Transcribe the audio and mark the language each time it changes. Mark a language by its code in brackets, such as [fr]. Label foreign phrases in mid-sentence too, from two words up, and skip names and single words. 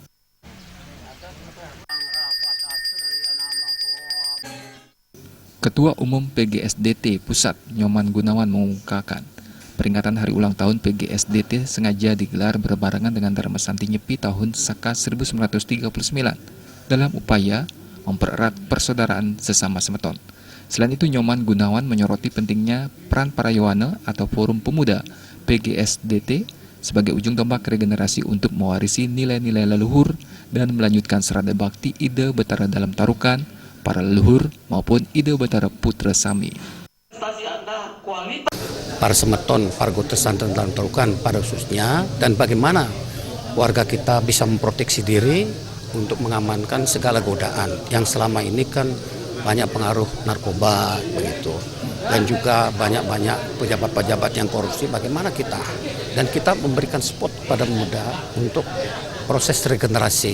[id] Ketua Umum PGSDT Pusat, Nyoman Gunawan, mengungkapkan peringatan hari ulang tahun PGSDT sengaja digelar berbarengan dengan Dharmasanti Nyepi tahun Saka 1939 dalam upaya mempererat persaudaraan sesama semeton. Selain itu, Nyoman Gunawan menyoroti pentingnya peran para Yowana atau Forum Pemuda PGSDT sebagai ujung tombak regenerasi untuk mewarisi nilai-nilai leluhur dan melanjutkan serada bakti ide Betara dalam tarukan para leluhur maupun ide Betara Putra Sami. Para semeton Paragotro Sentana dalam tarukan pada khususnya, dan bagaimana warga kita bisa memproteksi diri untuk mengamankan segala godaan yang selama ini kan banyak pengaruh narkoba begitu, dan juga banyak pejabat-pejabat yang korupsi. Bagaimana kita dan kita memberikan spot pada muda untuk proses regenerasi.